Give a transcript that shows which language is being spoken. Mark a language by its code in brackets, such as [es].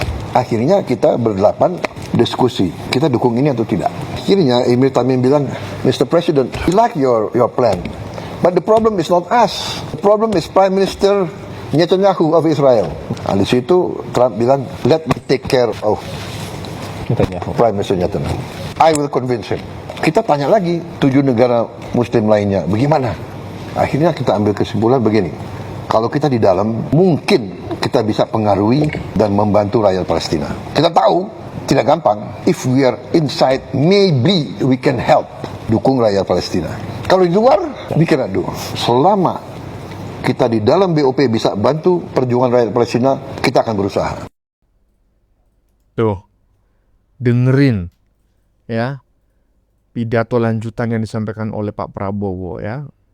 [id] Akhirnya kita berdelapan diskusi, kita dukung ini atau tidak. Akhirnya Emir Tamim bilang, Mr. [en] President, we like your plan, but the problem is not us. The problem is Prime Minister Netanyahu of Israel. [id] Nah, di situ Trump bilang, [en] let me take care of Prime Minister Netanyahu. I will convince him. [id] Kita tanya lagi 7 negara Muslim lainnya, bagaimana? Akhirnya kita ambil kesimpulan begini. Kalau kita di dalam, mungkin kita bisa pengaruhi dan membantu rakyat Palestina. Kita tahu, tidak gampang. [en] If we are inside, maybe we can help [id] dukung rakyat Palestina. Kalau di luar, [en] we cannot do. [id] Selama kita di dalam BOP bisa bantu perjuangan rakyat Palestina, kita akan berusaha. Tuh, dengerin ya pidato lanjutan yang disampaikan oleh Pak Prabowo ya.